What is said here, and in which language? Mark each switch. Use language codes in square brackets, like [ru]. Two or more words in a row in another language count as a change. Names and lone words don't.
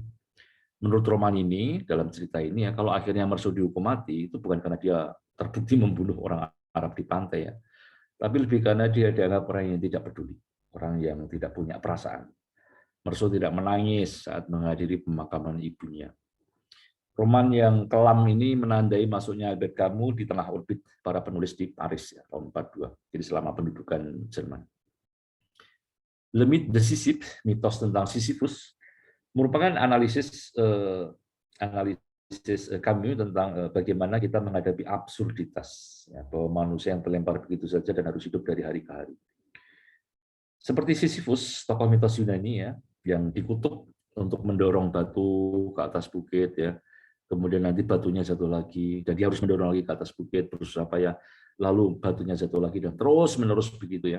[id] Menurut roman ini, dalam cerita ini ya, kalau akhirnya Meursault dihukum mati itu bukan karena dia terbukti membunuh orang Arab di pantai ya, tapi lebih karena dia dianggap orang yang tidak peduli, orang yang tidak punya perasaan. Meursault tidak menangis saat menghadiri pemakaman ibunya. Roman yang kelam ini menandai masuknya Albert Camus di tengah orbit para penulis di Paris ya, tahun 42. Jadi selama pendudukan Jerman. Le mythe de Sisyphe, mitos tentang Sisyphus, merupakan analisis Camus tentang bagaimana kita menghadapi absurditas, ya, bahwa manusia yang terlempar begitu saja dan harus hidup dari hari ke hari. Seperti Sisyphus, tokoh mitos Yunani ya, yang dikutuk untuk mendorong batu ke atas bukit ya, kemudian nanti batunya jatuh lagi, dan dia harus mendorong lagi ke atas bukit, berusaha ya, lalu batunya jatuh lagi dan terus menerus begitu ya.